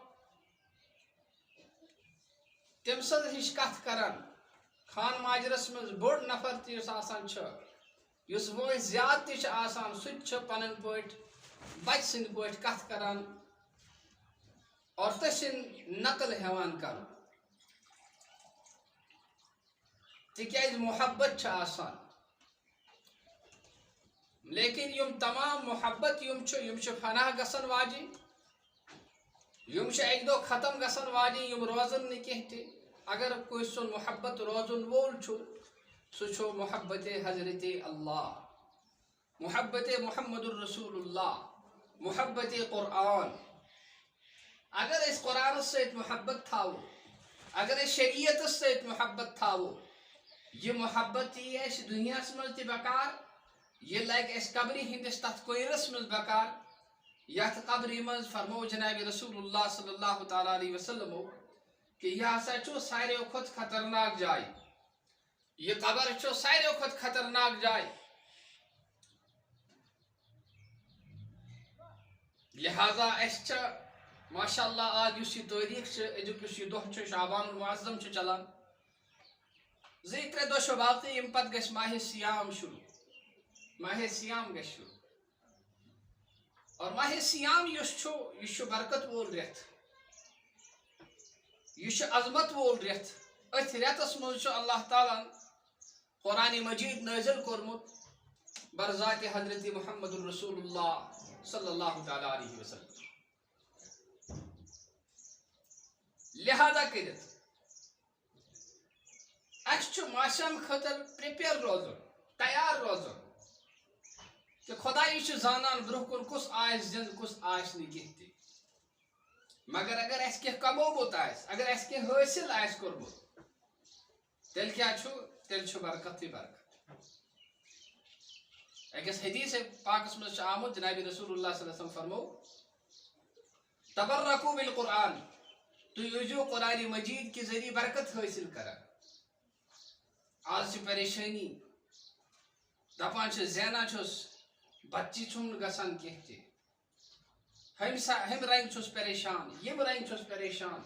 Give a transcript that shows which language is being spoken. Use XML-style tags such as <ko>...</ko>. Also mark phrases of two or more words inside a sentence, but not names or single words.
<ks>تٔمۍ سٕنٛز ہِش کتھ کران خان ماجرس منٛز بوٚڑ نفر تہِ یُس آسان چھُ یُس وٲنٛسہِ زیادٕ تہِ چھُ آسان سُہ تہِ چھُ پنٕنۍ پٲٹھۍ بچہِ سٕنٛدۍ پٲٹھۍ کتھ کران اور تٔسٕنٛدۍ نقل ہٮ۪وان کرُن تِکیٛازِ محبت چھُ آسان. لیکن یم تمام محبت یم چھِ فنا گژھن واجِنۍ یم چھِ اکہِ دۄہ ختم گژھن واجِنۍ یم روزن نہٕ کینٛہہ تہِ. اگر کٲنٛسہِ سُنٛد محبت روزن وول چھُ سُہ چھُ محبت حضرت اللہ محبت محمد الرسول اللہ محبت قرآن. اگر أسۍ قرآنس سۭتۍ محبت تھاوو اگر أسۍ شریعتس سۭتۍ محبت تھاوو یہ محبت یی اَسہِ دُنیاہس منٛز تہِ بکار یہ لگہِ اَسہِ قبرِ ہٕنٛدِس تتھ کویرس منٛز بکار یتھ قبرِ منٛز فرمو جناب رسول اللہ</ks> <ar>صلی اللہ تعالیٰ علیہ وسلمو</ar> <ks>کہ یہ ہسا چھُ ساروٕے کھۄتہٕ خطرناک جاے. یہ قبر چھُ ساروٕے کھۄتہٕ خطرناک جاے. لہذا اَسہِ چھِ</ks> <ar>ماشاء اللہ</ar> <ks>آز یُس یہ تٲریٖخ چھُ أزیُک یُس یہ دۄہ چھُ شعبان المعظم چھُ چلان 2-3 دۄہ چھُ باقٕے ییٚمہِ پتہٕ گژھِ ماہِ سیام شروع. ماہِ سیام گژھِ شروع اور ماہِ سیام یُس چھُ یہِ چھُ برکت وول رٮ۪تھ یہ چھُ عظمت وول رٮ۪تھ. أتھۍ رٮ۪تس منٛز چھُ اللہ تعالیٰ ہن قرآنِ مجیٖد نٲزِل کوٚرمُت برذاتِ حضرت محمد الرسول اللہ</ks> <ar>صلی اللہ تعالیٰ علیہ وسلم.</ar> <ks>لہذا کٔرِتھ اَسہِ چھُ معاشرن خٲطرٕ پرٛیپیر روزُن تیار روزُن کہ خۄداے چھُ زانان برٛونٛہہ کُن کُس آسہِ زِنٛدٕ کُس آسہِ نہٕ کینٛہہ تہِ. مگر اگر اَسہِ کینٛہہ کمومُت آسہِ اگر اَسہِ کینٛہہ حٲصِل آسہِ کوٚرمُت تیٚلہِ کیٛاہ چھُ تیٚلہِ چھُ برکتٕے برکت. أکِس حدیٖث پاکس منٛز چھُ آمُت جناب رسول اللہ</ks> <ar>صلی اللہ علیہ وسلم</ar> <ks>فرمو</ks> <ar>تبرکو بالقرآن</ar> <ks>تُہۍ ٲسۍزیو قرآنِ مجیٖد کہِ ذٔریعہٕ برکت حٲصِل کران. آز چھِ پریشٲنی دپان چھِ زینان چھُس بچہِ چھُم نہٕ گژھان کینٛہہ تہِ ہُمہِ رنگہِ چھُس پریشان ییٚمہِ رنگہِ چھُس پریشان.</ks>